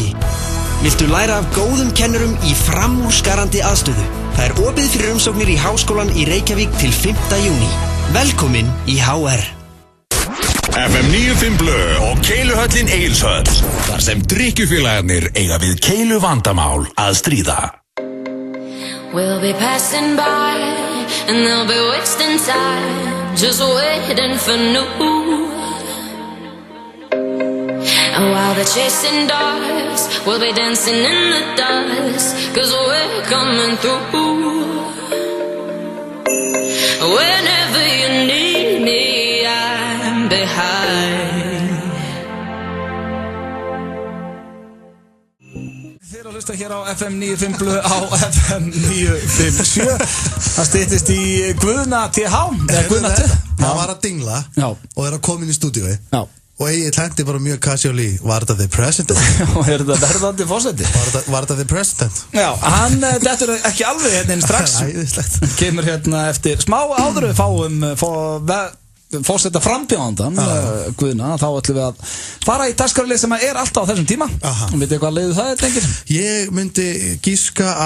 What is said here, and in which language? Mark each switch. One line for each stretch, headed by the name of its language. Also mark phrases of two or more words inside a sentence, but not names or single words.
Icelandic: Viltu læra af góðum kennurum í framúrskarandi aðstöðu? Það opið fyrir umsóknir í Háskólan í Reykjavík til 5. júní. Velkomin í HR. FM 95 Blö og Keiluhöllin Egilshöll. Þar sem drykkjufélagarnir eiga við keilu vandamál að stríða.
English: We'll be passing by and they'll be wasting time, just waiting for new. And while they're chasing dogs, we'll be dancing in the dust, 'cause we're coming through. Whenever you need me, I'm behind.
Icelandic: Þið eru að hlusta hér á FM 95 Blö á FM 957. Það styttist í Guðna TH Guðna TH. Það var að dingla og að koma inn í stúdíói. Já. Og Egill hendi bara mjög casually. Var þetta
English: the president?
Icelandic: Og þetta verðandi forseti? Var þetta
English: the president?
Icelandic: Já, hann dettur ekki alveg hérna inn strax. Æðislegt. Kemur hérna eftir smá áður við fáum fórseta frambjóðandan Guðna, þá ætlum við að fara í dagskrárlið sem er alltaf á þessum tíma. Vitið hvað leiðu það, drengir? Ég myndi gíska á